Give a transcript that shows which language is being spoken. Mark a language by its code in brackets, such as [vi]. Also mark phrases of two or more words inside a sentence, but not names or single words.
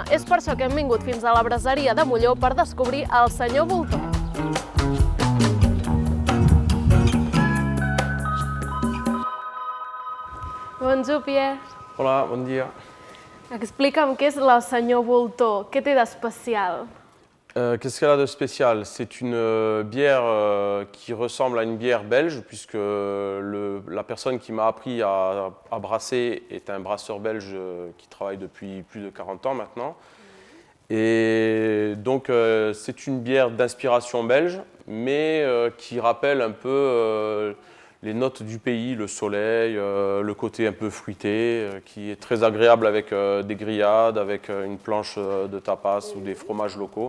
[ca] És per això que hem vingut fins a la braseria de Molló per descobrir el senyor Voltor. [fr] Bonjour, Pierre. [ca] Hola, bon dia. Explica'm què és la senyor Voltor, què té d'especial? [fr] Qu'est-ce qu'elle a de spécial? C'est une bière qui ressemble à une bière belge, puisque la personne qui m'a appris à brasser est un brasseur belge qui travaille depuis plus de 40 ans maintenant. Et donc c'est une bière d'inspiration belge, mais qui rappelle un peu les notes du pays, le soleil, le côté un peu fruité, qui est très agréable avec des grillades, avec une planche de tapas ou des fromages locaux.